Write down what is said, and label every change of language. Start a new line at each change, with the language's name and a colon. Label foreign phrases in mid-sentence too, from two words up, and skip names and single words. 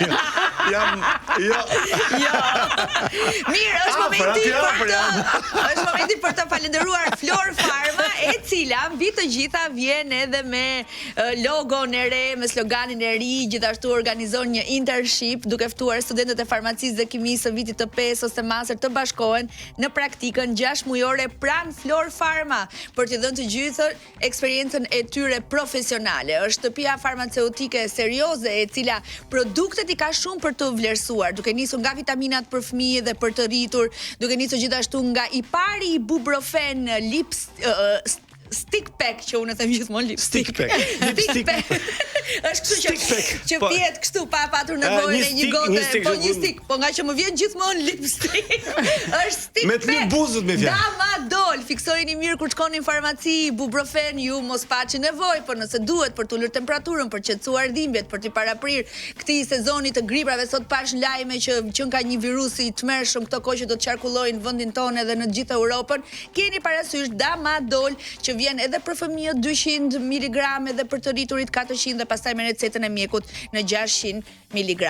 Albanian: Mirë, është momenti për të falenderuar Flor Pharma, e cila mbi të gjitha vjen edhe me logon e re, me sloganin e ri, gjithashtu organizon një internship duke ftuar studentët e farmacisë dhe kimisë së vitit të 5 ose master të bashkohen në praktikën 6 mujore pranë Flor Pharma për të dhënë të gjithë eksperiencën e tyre profesionale. Është shtëpia farmaceutike serioze e cila produktet i ka shumë për të vlerësuar, duke nisur nga vitaminat për fëmijë dhe për të rritur, duke nisur gjithashtu nga i pari ibuprofen
English: stick pack
Albanian: që unë e them gjithmonë lipstick.
English: Stick pack.
Albanian: Është kështu që pihet kështu pa patur nevojën e një gote, po një stick, po nga që më vjen gjithmonë lipstick. Është
English: stick pack.
Albanian: Me të buzët me fjalë. Damadol, fiksojeni mirë kur shkoni në farmaci, ibuprofen ju mos paçi nevojë, por nëse duhet për të ulur temperaturën, për të qetësuar dhimbjet, për të paraprir këtij sezoni të griprave, sot pash lajme që ka një virus i tmerrshëm këto kohë që do të qarkullojnë në vendin tonë edhe në të gjithë Europën, keni parasysh Damadol që vjen edhe për fëmijët 200 mg dhe për të rriturit 400 dhe pastaj me recetën e mjekut në 600 mg.